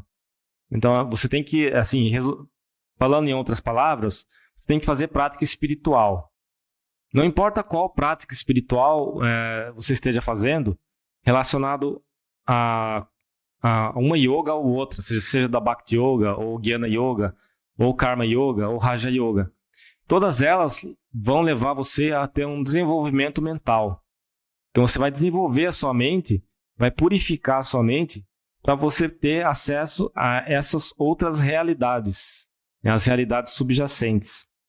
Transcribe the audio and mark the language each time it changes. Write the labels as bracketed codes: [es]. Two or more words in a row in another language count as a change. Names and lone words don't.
[pt] Então, você tem que, assim, falando em outras palavras, você tem que fazer prática espiritual. Não importa qual prática espiritual você esteja fazendo, relacionado a uma yoga ou outra, seja da Bhakti Yoga, ou Jnana Yoga, ou Karma Yoga, ou Raja Yoga. Todas elas vão levar você a ter um desenvolvimento mental. Então você vai desenvolver a sua mente, vai purificar a sua mente para você ter acesso a essas outras realidades, as realidades subjacentes.